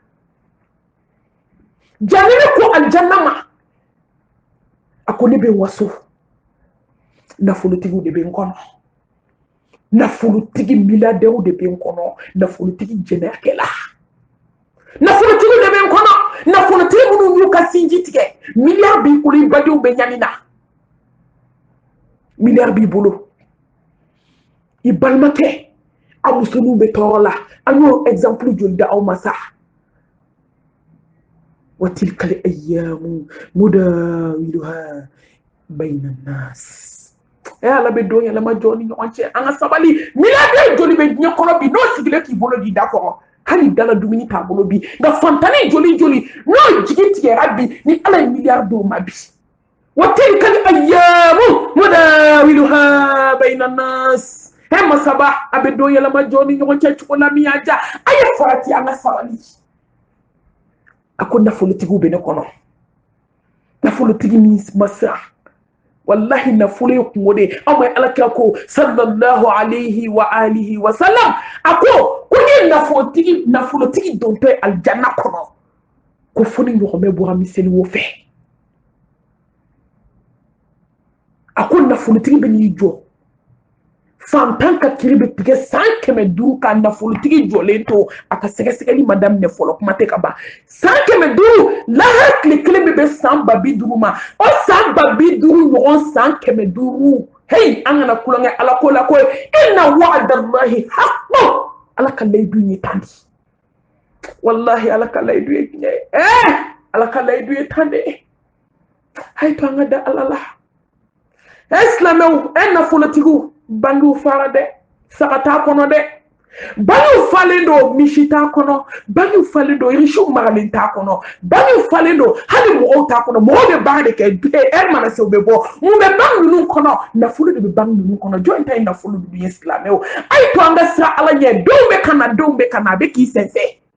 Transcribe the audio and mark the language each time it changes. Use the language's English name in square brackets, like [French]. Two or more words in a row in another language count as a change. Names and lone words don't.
[Bambara] jahannama ko alijanna ma a ko ne bɛ waso nafolotigiw de bɛ n kɔnɔ nafolotigi milliardaires de bɛ n kɔnɔ nafolotigi jɛnɛyakɛla nafolotigi de bɛ n kɔnɔ nafolotigi minnu y'u ka sinji tigɛ miliyari b'i bolo i badenw bɛ ɲani na miliyari b'i bolo i balimakɛ a musoninw bɛ tɔɔrɔ la an y'o exemple joli da aw ma sa [Arabic] وتلك الأيام نداولها بين الناس [Bambara] ala bɛ don yɛlɛma jɔ ni ɲɔgɔn cɛ an ka sabali miliyari joli bɛ diɲɛ kɔnɔ bi n'o sigilen k'i bolo di da kɔrɔ hali dala dumuni t'a bolo bi nka fantani joli n'o jigi tigɛra bi ni ala ye miliyari d'o ma bi wa [Arabic] تلك الأيام نداولها بين الناس [Bambara] masaba a bɛ don yɛlɛma jɔ ni ɲɔgɔn cɛ cogo la min y'a ja a ye farati an ka sabali a ko nafolotigiw bɛ ne kɔnɔ nafolotigi min ma siran wallahi nafolo ye kungo de aw ma alakira ko [Arabic] صلى الله عليه وعلى آله وسلم [Bambara] ako ko ni nafolotigi dontɔ ye aljanna kɔnɔ ko fo ni ɲɔgɔn bɛ bɔra miseli wo fɛ a ko nafolotigi bɛ n'i jɔ fantan ka kiri bɛ tigɛ 100,000 ka nafolotigi jɔlen to a ka sɛgɛsɛgɛli ma daminɛ fɔlɔ kuma tɛ ka ban 100,000 lahara tile kelen bɛ bɛn 150,000 ma o 150,000 ɲɔgɔn 100,000 hey an kana kulonkɛ ala ko la ko [Arabic] إن وعد الله حق [Bambara] ala ka layidu ye tan di wallahi ala ka layidu ye tiɲɛ ye ala ka layidu ye tan de hay to an ka da ala la silamɛw nafolotigiw bangiw fara dɛ saga t'a kɔnɔ dɛ bangiw falen do misi t'a kɔnɔ bangiw falen do irisiw maralen t'a kɔnɔ bangiw falen do hali mɔgɔw t'a kɔnɔ mɔgɔw bɛ baara de kɛ mana se u bɛ bɔ mun bɛ bangi ninnu kɔnɔ nafolo de bɛ bangi ninnu kɔnɔ jɔn ta ye nafolo ninnu ye silamɛw a ye to an ka sira ala ɲɛ denw bɛ ka na a bɛ k'i sɛnsɛn